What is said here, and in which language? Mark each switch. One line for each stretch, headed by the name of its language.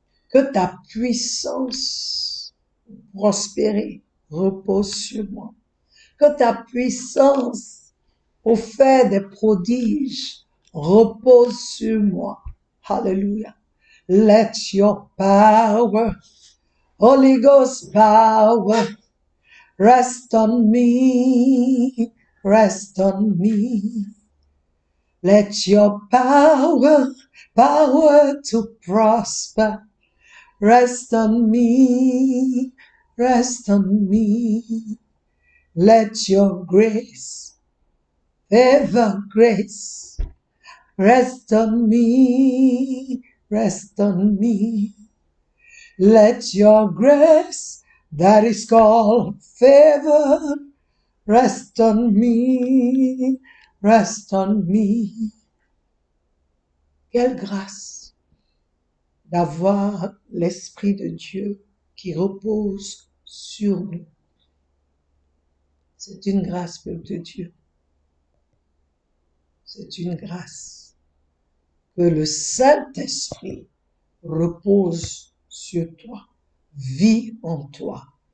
French: Que ta puissance prospérée repose sur moi. Que ta puissance pour faire des prodiges repose sur moi. Hallelujah.
English: Let your power, Holy Ghost power, rest on me, rest on me. Let your power to prosper, rest on me, rest on me. Let your grace, ever grace, rest on me, rest on me. Let your grace that is called favor rest on me, rest on me.
French: Quelle grâce d'avoir l'Esprit de Dieu qui repose sur nous. C'est une grâce, peuple de Dieu. C'est une grâce que le Saint-Esprit repose sur toi, vit en toi.